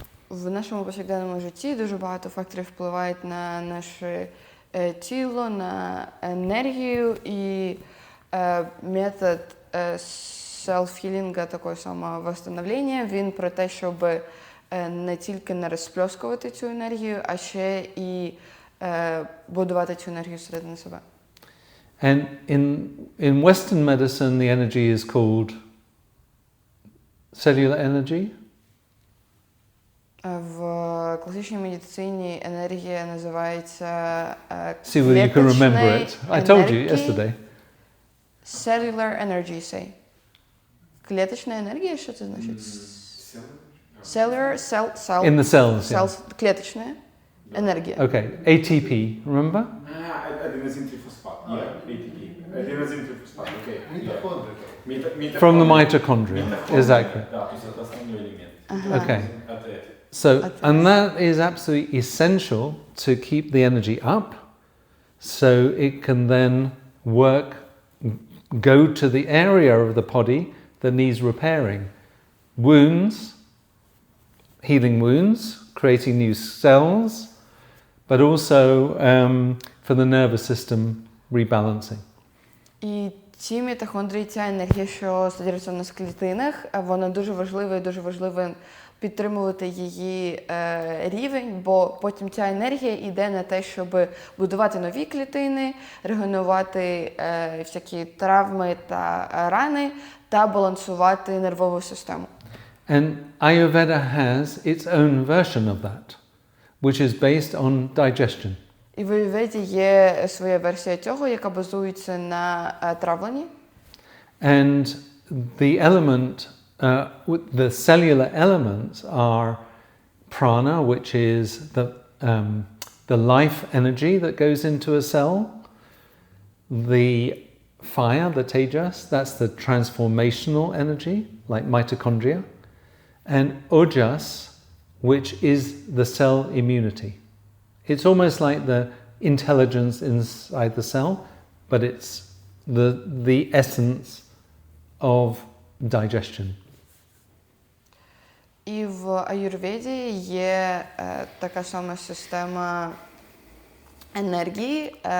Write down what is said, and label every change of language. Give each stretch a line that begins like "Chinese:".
Ukrainian: в нашому повсякденному житті дуже багато факторів впливають на наше тіло, на енергію, і метод селф-хілінга, такого самовосстановлення, він про те, щоб не тільки не розплескувати цю енергію, а ще і будувати цю енергію всередині себе.
English: And in Western medicine, the energy is called cellular energy.
Ukrainian: В класичній медицині енергія називається
English: See whether you can remember it. I told you yesterday. Cellular energy, say.
Ukrainian: Клеточна енергія, що це значить?
English: Cellular, cell. In the cells, yeah. Cells,
Ukrainian: клеточна енергія.
English: Okay, ATP, remember?
Ukrainian: Аденозин-трифосфат. ATP. Аденозин-трифосфат, окей. Мітохондрія.
English: From the mitochondria, exactly.
Russian: Да, то есть это основной элемент.
English: Okay. So, and that is absolutely essential to keep the energy up, so it can then work, go to the area of the body that needs repairing. Wounds, healing wounds, creating new cells, but also for the nervous system rebalancing.
Ukrainian: І ці мітохондрії, ця енергія, що содержиться у нас в клітинах, вона дуже важлива і дуже важливо підтримувати її рівень, бо потім ця енергія йде на те, щоб будувати нові клітини, регенерувати всякі травми та рани та балансувати нервову систему.
English: And Ayurveda has its own version of that, which is based on digestion.
Ukrainian: І в Аюрведі є своя версія цього, яка базується на травленні.
English: And the element, the cellular elements are prana, which is the life energy that goes into a cell. The fire, the tejas, that's the transformational energy, like mitochondria. And ojas, which is the cell immunity. It's almost like the intelligence inside the cell, but it's the essence of digestion.
Ukrainian: І в Аюрведі є така сама система енергії.